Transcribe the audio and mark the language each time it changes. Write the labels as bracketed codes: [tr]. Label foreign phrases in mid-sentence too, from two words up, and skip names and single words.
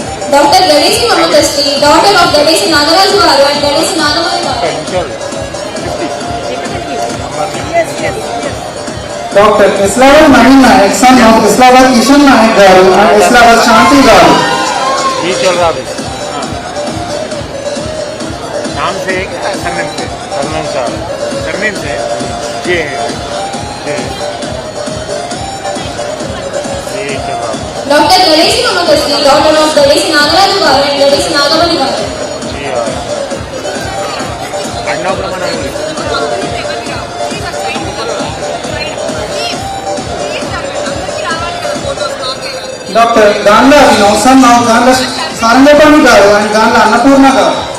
[en] Dr. Gadesi Mamakasti, daughter of Gadesi Nagaraju Garu and Gadesi Nagamani Garu. Dr. Islawat Naveen Naik, son of Islawat Kishan Naik Garu and Islawat Shanti Garu. [hi] नाम से सरनेम से सरनेम से ये [en] Dr. Gadesi Mamakasti, daughter of Gadesi Nagaraju Garu and Gadesi Nagamani Garu. Dr. Gandha Abhinav, son of Gandha Sarangapani Garu and Gandha Annapurna Garu.